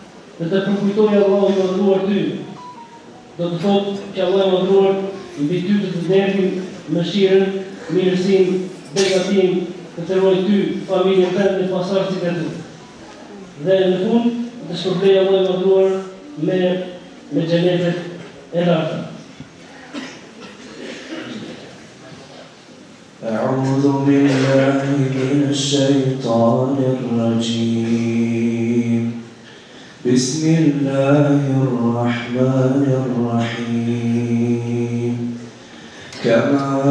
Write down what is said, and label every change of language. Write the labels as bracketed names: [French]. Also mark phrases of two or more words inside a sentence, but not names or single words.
[Albanian] Dhe të përkujtoj Allahu i mëdhenuar ty, do të thotë që Allah i madhruar mbi ty të ndërtim mëshirën, mirësinë, begatinë, të të ruaj ty, familjen tënde dhe pasardhësit e tu. Dhe në fund të shpërblej Allah i madhruar me xhenetet e larta. [Arabic] أعوذ بالله من الشيطان الرجيم بسم الله الرحمن الرحيم كما